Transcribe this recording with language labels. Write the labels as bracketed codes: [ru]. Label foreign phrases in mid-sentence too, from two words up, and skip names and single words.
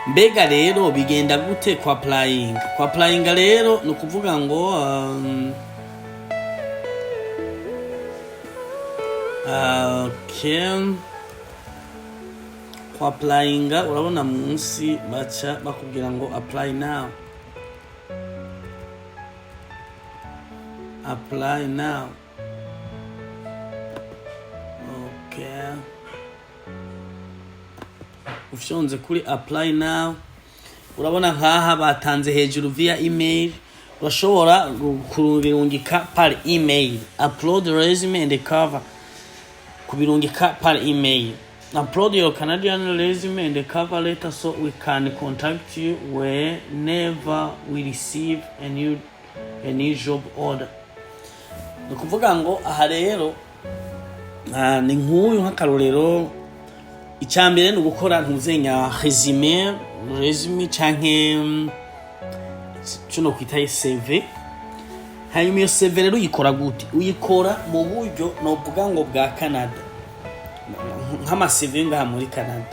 [rn] mbega rero bigenda gute kwa applying rero no kuvuga ngo okay, kwa applying urabona munsi baca bakubwira ngo [en] apply now, apply now. [rn] Okay, ufyonze kuri [en] apply now [rn] urabona nkaha batanze hejuru [en] via email, [rn] urashobora kurungika [fr] par email, [en] upload resume and cover, [rn] kubirungika [fr] par email, [en] upload your Canadian resume and cover letter so we can contact you whenever we receive a new job order. [rn] Nukuvuga ngo aha rero ni nk'uyu nk'akarorero, icyambere no gukora ntuzenya resume canke cuno kwita CV. Hanyuma iyo CV rero uyikora gute? Uyikora mu buryo no vuga ngo bwa Canada, nk'ama CV ngaha muri Canada.